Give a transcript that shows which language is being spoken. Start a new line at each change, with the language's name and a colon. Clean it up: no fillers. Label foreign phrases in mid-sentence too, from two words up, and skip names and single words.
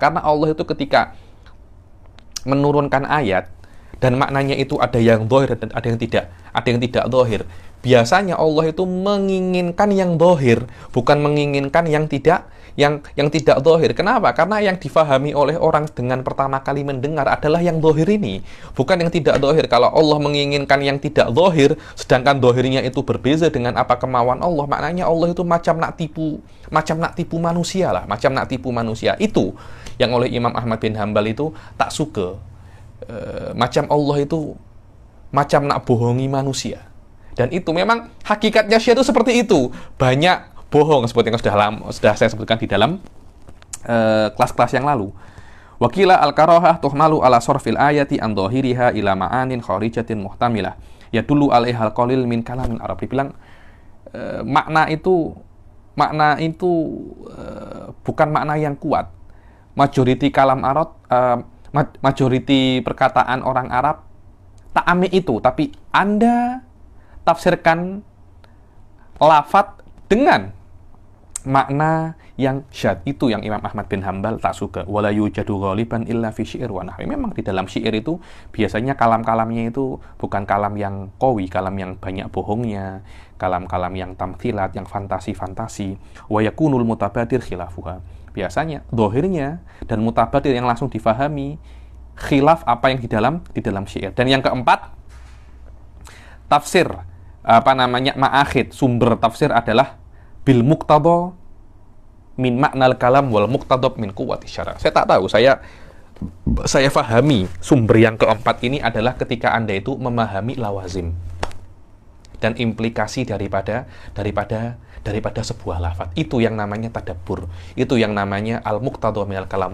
Indonesian: Karena Allah itu ketika menurunkan ayat dan maknanya itu ada yang zahir dan ada yang tidak zahir. Biasanya Allah itu menginginkan yang zahir, bukan menginginkan yang tidak zahir. Kenapa? Karena yang difahami oleh orang dengan pertama kali mendengar adalah yang zahir ini, bukan yang tidak zahir. Kalau Allah menginginkan yang tidak zahir,
Malay: sedangkan zahirnya itu berbeza dengan apa kemauan Allah, maknanya Allah itu macam nak tipu manusia lah, macam nak tipu manusia. Itu yang oleh Imam Ahmad bin Hambal itu tak suka. Macam Allah itu macam nak bohongi manusia.
Indonesian: Dan itu memang hakikatnya Syiah itu seperti itu. Banyak bohong seperti yang sudah saya sebutkan di dalam kelas-kelas yang lalu.
Arabic: وقيل الكراهة تحمل على صرف الآية عن ظاهرها إلى معان خارجة محتملة يدل عليها القليل من كلام العرب.
Indonesian: Dibilang makna itu bukan makna yang kuat.
Malay: Majoriti kalam Arab, majoriti perkataan orang Arab tak ambil itu, tapi Anda tafsirkan lafadz dengan makna yang syad. Itu yang Imam Ahmad bin Hambal tak suka.
Arabic: ولا يوجد غالبا إلا في شعر ونحو.
Indonesian: Memang di dalam syair itu biasanya kalam-kalamnya itu bukan kalam yang qawi, kalam yang banyak bohongnya, kalam-kalam yang tamthilat, yang fantasi-fantasi.
Arabic: ويكون المتبادر خلافها.
Indonesian: Biasanya dohirnya dan mutabadir yang langsung difahami khilaf apa yang di dalam syair. Dan yang keempat, tafsir ma'akhid, sumber tafsir adalah
Arabic: بالمقتضى من معنى الكلام والمقتضب من قوة الشرع.
Malay: Saya tak tahu, saya fahami sumber yang keempat ini adalah ketika Anda itu memahami lawazim dan implikasi daripada sebuah lafaz.
Indonesian: Itu yang namanya tadabbur. Itu yang namanya
Arabic: المقتضى من الكلام.